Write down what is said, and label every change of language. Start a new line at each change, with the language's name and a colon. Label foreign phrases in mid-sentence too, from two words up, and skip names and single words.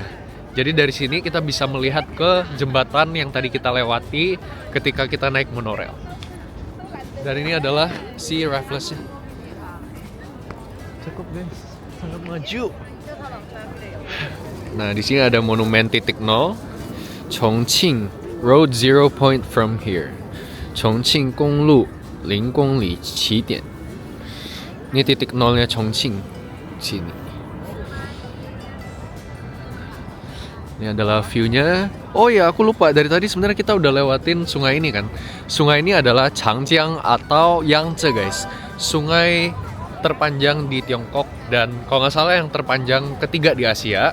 Indonesian: Jadi dari sini kita bisa melihat ke jembatan yang tadi kita lewati ketika kita naik monorail. Dan ini adalah si Raffles-nya. Cukup guys. Sangat maju. Nah, di sini ada monumen titik 0.
English: Chongqing Road 0 point from here.
Chinese: Chongqing Gonglu 0 公里起点.
Indonesian: Ini titik 0-nya Chongqing. Sini. Ini adalah view-nya. Oh ya, aku lupa. Dari tadi sebenarnya kita udah lewatin sungai ini kan. Sungai ini adalah Changjiang atau Yangtze guys. Sungai terpanjang di Tiongkok dan kalau nggak salah yang terpanjang ketiga di Asia.